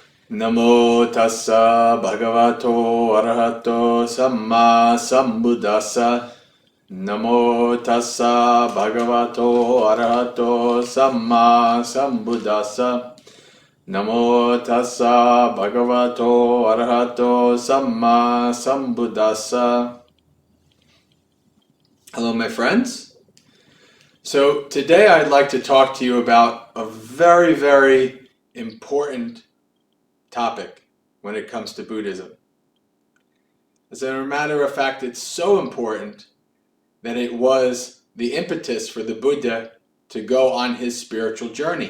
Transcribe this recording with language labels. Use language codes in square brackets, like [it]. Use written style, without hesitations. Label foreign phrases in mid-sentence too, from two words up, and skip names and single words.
[pi] Namo tassa bhagavato arahato samma sambuddhassa. Namo tassa bhagavato arahato samma sambuddhassa. Namo tassa bhagavato arahato samma sambuddhassa. [en] Hello, my friends. So today I'd like to talk to you about a very, very important topic when it comes to Buddhism. As a matter of fact, it's so important that it was the impetus for the Buddha to go on his spiritual journey.